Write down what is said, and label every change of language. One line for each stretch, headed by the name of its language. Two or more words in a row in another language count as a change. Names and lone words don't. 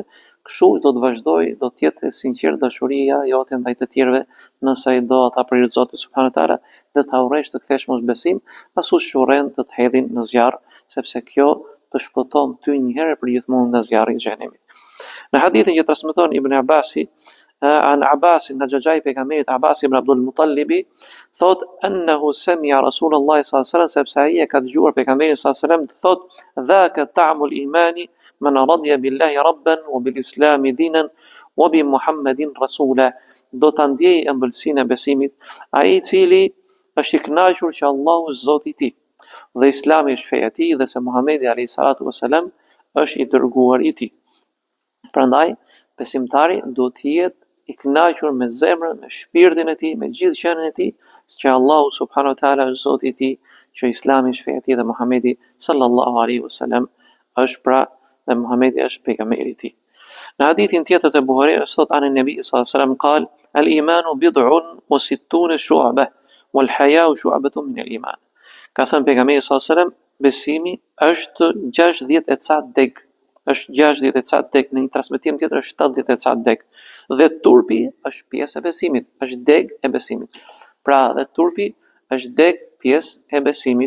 Albanian: Kështu do të vazhdojë, do të jetë e sinqertë dashuria jote ndaj të tjerëve, nëse ai do ata për hir të Zotit
Arabic: سبحانه وتعالى,
Albanian: dhe ta urrësh të kthesh mosbesim, ashtu siç urren të të hedhin në zjarr, sepse kjo të shpëton ty një herë për gjithmonë nga zjarri i xhenemit. Në hadithin që transmeton Ibn Abbasi, an Abbas nga xhaxhai pejgamberit Abbas ibn Abdul Muttalibi, thot
Arabic: أنه سمع رسول الله صلى الله عليه وسلم,
Albanian: sepse ai e ka dëgjuar pejgamberin
Arabic: صلى الله عليه وسلم
Albanian: të thot:
Arabic: "ذاق طعم الإيمان من رضي بالله ربا وبالإسلام دينا وبمحمد رسولا."
Albanian: Do ta ndjej ëmbëlsinë e besimit ai i cili është i kënaqur që Allahu është Zoti i tij, dhe Islami është feja e tij, dhe se Muhamedi
Arabic: عليه الصلاة والسلام
Albanian: është i dërguar i tij. Prandaj besimtari do të jetë i kënaqur me zemrën, me shpirtin e tij, me gjithë qenën e tij, që Allahu
Arabic: سبحانه وتعالى
Albanian: është Zoti i tij, që Islami është feja e tij dhe Muhamedi
Arabic: صلى الله عليه وسلم
Albanian: është pra dhe Muhamedi është pejgamberi i tij. Në hadithin tjetër të Buhariut thot anë
Arabic: النبي صلى الله عليه وسلم قال الإيمان بضع وستون شعبة والحياء شعبة من الإيمان."
Albanian: Ka thënë pejgamberi
Arabic: صلى الله عليه وسلم,
Albanian: besimi është 60 e ca deg. Është 60 e ca deg, në një transmetim tjetër është 70 e ca deg. Dhe turpi është pjesë e besimit, është deg e besimit. Pra, dhe turpi është deg pjesë e besimit.